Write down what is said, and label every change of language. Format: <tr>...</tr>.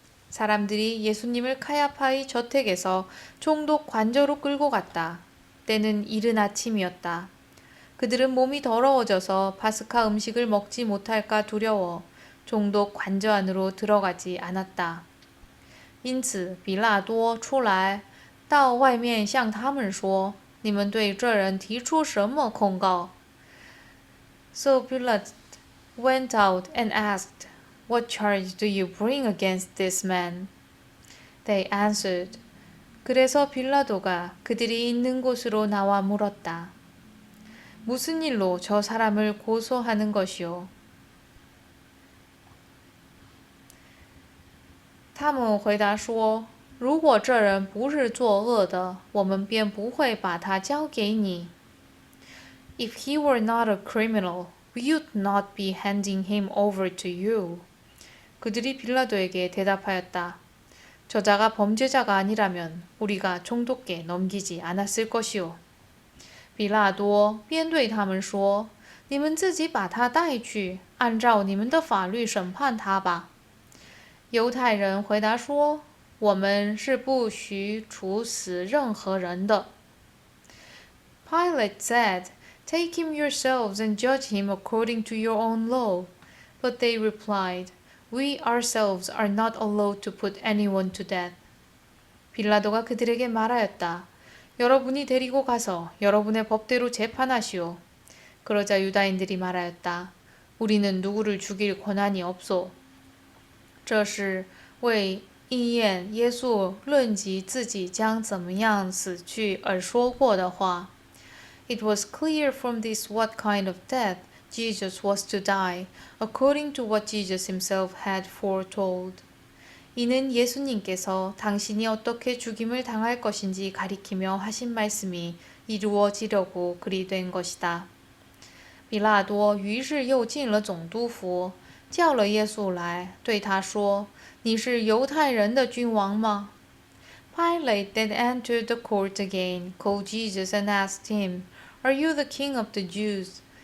<ko>사람들이 예수님을 카야파의 저택에서 총독 관저로 끌고 갔다. 때는 이른 아침이었다. 그들은 몸이 더러워져서 파스카 음식을 먹지 못할까 두려워 총독 관저 안으로 들어가지 않았다.</ko> <zh>因此比拉多出来到外面向他们说：“你们对这人提出什么控告？”</zh> <en>So Pilate went out and asked, "What charge do you bring against this man?" They answered.</en> <ko>그래서 빌라도가 그들이 있는 곳으로 나와 물었다. 무슨 일로 저 사람을 고소하는 것이오?</ko> <zh>他们回答说：“如果这人不是作恶的，我们便不会把他交给你。”</zh> <en>If he were not a criminal, we would not be handing him over to you.</en> <ko>그들이 빌라도에게 대답하였다. 저자가 범죄자가 아니라면 우리가 총독께 넘기지 않았을 것이오.</ko> <zh>比拉多便对他们说：“你们自己把他带去，按照你们的法律审判他吧。” 犹太人回答说：“我们是不许处死任何人的。”</zh> <en>Pilate said, "Take him yourselves and judge him according to your own law." But they replied, "We ourselves are not allowed to put anyone to death."</en> <ko>빌라도가 그들에게 말하였다. 여러분이 데리고 가서 여러분의 법대로 재판하시오. 그러자 유다인들이 말하였다. 우리는 누구를 죽일 권한이 없소.</ko> <zh>这是为应验耶稣论及自己将怎么样死去而说过的话。</zh> <en>It was clear from this what kind of death Jesus was to die, according to what Jesus himself had foretold.</en> <ko>이는 예수님께서 당신이 어떻게 죽임을 당할 것인지 가리키며 하신 말씀이 이루어지려고 그리 된 것이다.</ko> <zh>比拉多于是又进了总督府，叫了耶稣来，对他说：“你是犹太人的君王吗？”</zh> <en>Pilate then entered the court again, called Jesus and asked him, "Are you the king of the Jews?"</en>